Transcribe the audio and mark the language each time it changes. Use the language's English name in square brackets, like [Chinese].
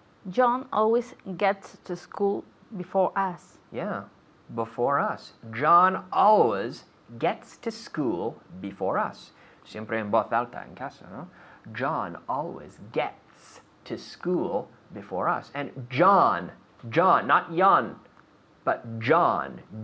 [English] John always gets to school before us. Yeah, before us. John always gets to school before us. [Spanish] Siempre en voz alta en casa, ¿no? [English] John always gets to school before us. And John, not Jan, but John.